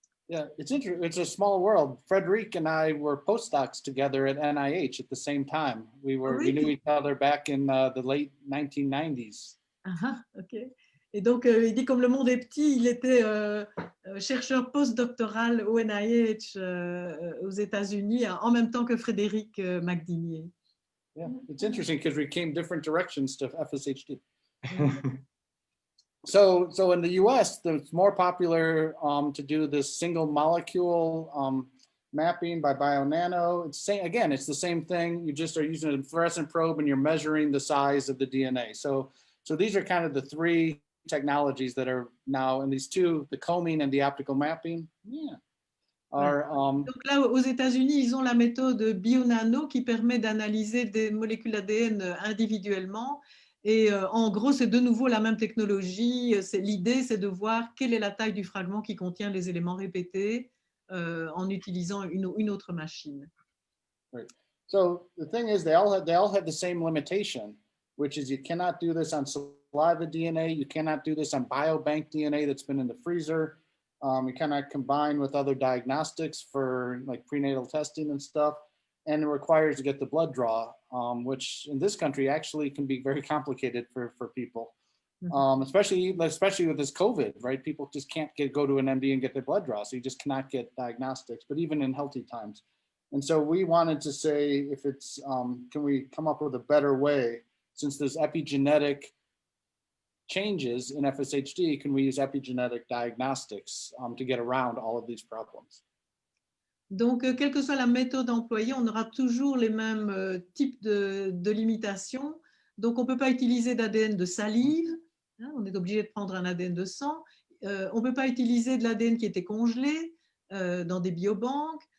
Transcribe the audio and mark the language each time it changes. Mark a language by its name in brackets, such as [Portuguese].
[English] Yeah, it's a small world. Frédéric and I were postdocs together at NIH at the same time. We knew each other back in the late 1990s. Ok. [French] Et donc, il dit comme le monde est petit, il était chercheur postdoctoral au NIH aux États-Unis en même temps que Frédéric Magdinier. [English] Yeah, it's interesting because we came different directions to FSHD. So in the US, it's more popular to do this single molecule mapping by BioNano. It's the same thing. You just are using a fluorescent probe and you're measuring the size of the DNA. So these are kind of the three technologies that are now, and these two, the combing and the optical mapping, are [French] Donc là, aux États-Unis, ils ont la méthode bio-nano qui permet d'analyser des molécules ADN individuellement. Et en gros, c'est de nouveau la même technologie. L'idée, c'est de voir quelle est la taille du fragment qui contient les éléments répétés en utilisant une autre machine. [English] right. So the thing is, they all have the same limitation, which is you cannot do this on saliva DNA, you cannot do this on biobank DNA that's been in the freezer. You cannot combine with other diagnostics for like prenatal testing and stuff, and it requires to get the blood draw, which in this country actually can be very complicated for people, especially with this COVID, right? People just can't go to an MD and get their blood draw, so you just cannot get diagnostics, but even in healthy times. And so we wanted to say, if it's, can we come up with a better way, since there's epigenetic changes in FSHD, can we use epigenetic diagnostics to get around all of these problems? [French] Donc, quelle que soit la méthode employée, on aura toujours les mêmes types de limitations. Donc, on ne peut pas utiliser d'ADN de salive, hein, on est obligé de prendre un ADN de sang. On ne peut pas utiliser de l'ADN qui était congelé dans des biobanques.